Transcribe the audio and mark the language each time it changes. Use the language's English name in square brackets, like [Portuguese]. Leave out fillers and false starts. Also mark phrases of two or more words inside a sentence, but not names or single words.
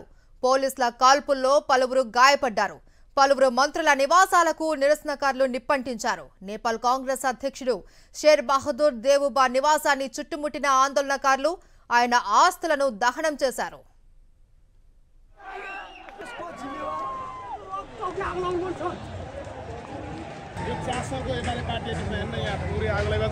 [Telugu] పోలీసుల కాల్పుల్లో పలువురు గాయపడ్డారు. పలువురు మంత్రుల నివాసాలకు నిరసనకారులు నిప్పంటించారు. నేపాల్ కాంగ్రెస్ అధ్యక్షుడు షేర్ బహదూర్ దేవుబా నివాసాన్ని చుట్టుముట్టిన ఆందోళనకారులు ఆయన ఆస్తులను దహనం చేశారు. [Nepali] शासनको एमाले पार्टी हेर्न यहाँ पुरै आगो लागेको छ।